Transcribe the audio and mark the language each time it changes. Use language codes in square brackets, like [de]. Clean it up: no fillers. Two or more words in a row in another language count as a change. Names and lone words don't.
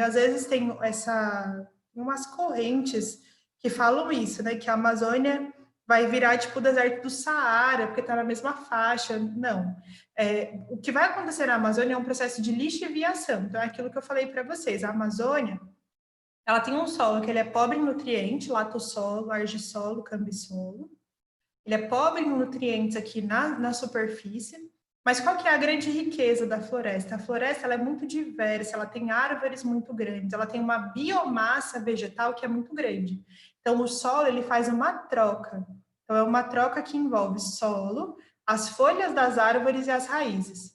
[pt] Às vezes tem umas correntes que falam isso, né? Que a Amazônia vai virar tipo o deserto do Saara, porque está na mesma faixa. Não. O que vai acontecer na Amazônia é um processo de lixiviação. Então, é aquilo que eu falei para vocês. A Amazônia, ela tem um solo que ele é pobre em nutrientes, latossolo, argissolo, cambissolo. Ele é pobre em nutrientes aqui na superfície. Mas qual que é a grande riqueza da floresta? A floresta ela é muito diversa, ela tem árvores muito grandes, ela tem uma biomassa vegetal que é muito grande. Então, o solo ele faz uma troca. Então, é uma troca que envolve solo, as folhas das árvores e as raízes.